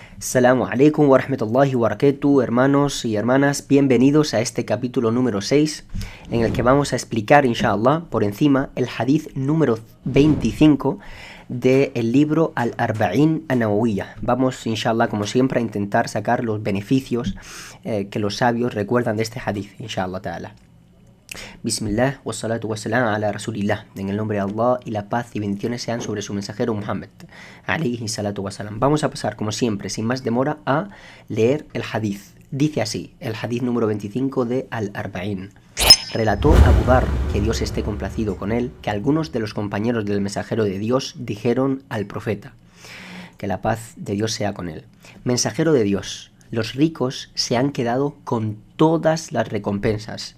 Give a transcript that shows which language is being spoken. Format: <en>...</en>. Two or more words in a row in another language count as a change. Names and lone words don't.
<ar>السلام عليكم ورحمة الله وبركاته,</ar> <es>hermanos y hermanas, bienvenidos a este capítulo número 6, en el que vamos a explicar, inshallah, por encima, el hadith número 25 del libro Al-Arba'in An-Nawawiyya. Vamos, inshallah, como siempre, a intentar sacar los beneficios que los sabios recuerdan de este hadith,</es> <ar>إن شاء الله تعالى. بسم الله، والصلاة والسلام على رسول الله.</ar> <es>En el nombre de Allah, y la paz y bendiciones sean sobre su mensajero Muhammad,</es> <ar>عليه الصلاة والسلام.</ar> <es>Vamos a pasar, como siempre, sin más demora, a leer el hadith. Dice así, el hadith número 25 de Al-Arba'in. Relató Abu Dharr, que Dios esté complacido con él, que algunos de los compañeros del mensajero de Dios dijeron al profeta, que la paz de Dios sea con él: mensajero de Dios, los ricos se han quedado con todas las recompensas.</es>